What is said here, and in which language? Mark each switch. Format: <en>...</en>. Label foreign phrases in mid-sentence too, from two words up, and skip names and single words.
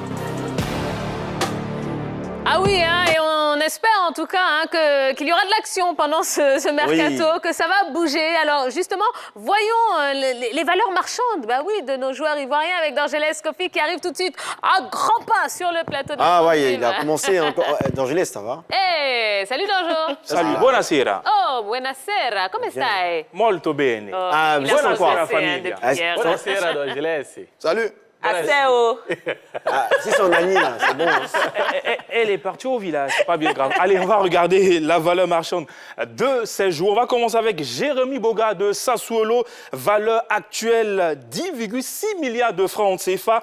<fr>Ah oui, hein, et on espère en tout cas qu'il y aura de l'action pendant ce mercato, que ça va bouger. Alors justement, voyons les valeurs marchandes de nos joueurs ivoiriens avec Dorgelès Kofi qui arrive tout de suite à grands pas sur le plateau de oui, il a commencé encore. Dorgelès, ça va? Hey, salut Danjo. Salut,</fr> <it>buonasera. Oh, buonasera, come stai? Molto bene. Buonasera famiglia. Buonasera Dorgelès.</it> <fr>Salut. Asseo. C'est son ami, là, c'est bon. Elle est partie au village, c'est pas bien grave. Allez, on va regarder la valeur marchande de ces jours. On va commencer avec Jérémy Boga de Sassuolo, valeur actuelle 10,6 milliards de francs CFA.</fr>